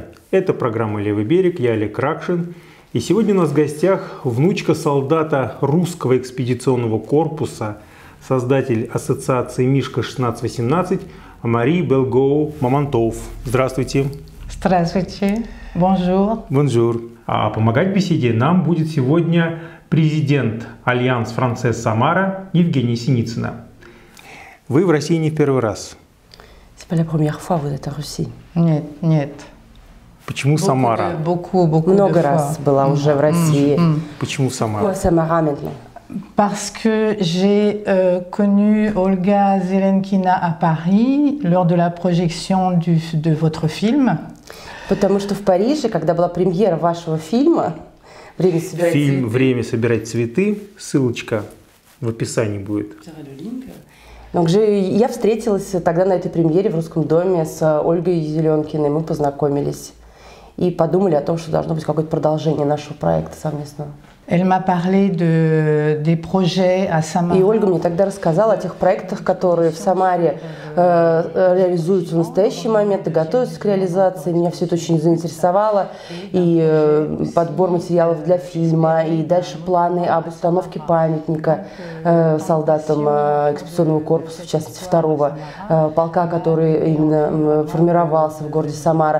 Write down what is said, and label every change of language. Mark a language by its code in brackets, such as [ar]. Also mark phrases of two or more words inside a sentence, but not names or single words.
[ru] Это программа «Левый берег», я Олег Ракшин. И сегодня у нас в гостях внучка солдата русского экспедиционного корпуса, создатель ассоциации «Мишка-1618» Мари Белгоу-Мамонтов. Здравствуйте! Здравствуйте! Бонжур! Бонжур! А помогать в беседе нам будет сегодня президент Альянс Францез Самара Евгения Синицына. Вы в России не в первый раз. [fr] C'est pas la première fois vous êtes en Russie. [ru] Нет, нет. Почему Самара? Много раз была уже в России. Почему Самара? [fr] Самара maintenant. Parce que j'ai connu Olga Zelenkina à Paris lors de la projection de votre film. [ru] Потому что в Париже, когда была премьера вашего фильма «Время собирать цветы», фильм «Время собирать цветы», ссылочка в описании будет. Я встретилась тогда на этой премьере в Русском доме с Ольгой Зеленкиной, мы познакомились и подумали о том, что должно быть какое-то продолжение нашего проекта совместного. [fr] Elle m'a parlé des projets à Samara. [ru] И Ольга мне тогда рассказала о тех проектах, которые в Самаре реализуются в настоящий момент и готовятся к реализации. Меня все это очень заинтересовало. И подбор материалов для фильма, и дальше планы об установке памятника солдатам экспедиционного корпуса, в частности, 2-го полка, который именно формировался в городе Самара.